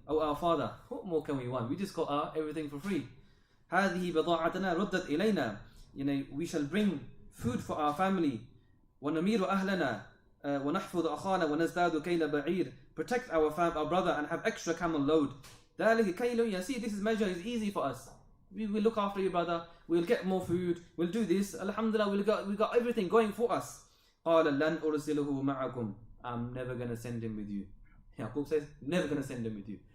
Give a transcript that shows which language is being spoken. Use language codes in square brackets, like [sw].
[en] Oh, our father, what more can we want? We just got everything for free. [ar] هذه بضاعتنا ردت إلينا. [en] We shall bring food for our family. [ar] ونمير أهلنا ونحفظ أخانا ونزداد كيل بعير. [en] Protect our brother and have extra camel load. [ar] ذلك كيل يسير. [en] This measure is easy for us. We will look after your brother. We'll get more food. We'll do this. Alhamdulillah, we got everything going for us. [ar] قال لن أرسله معكم. [en] I'm never going to send him with you. Yaqub says, never going to send him with you.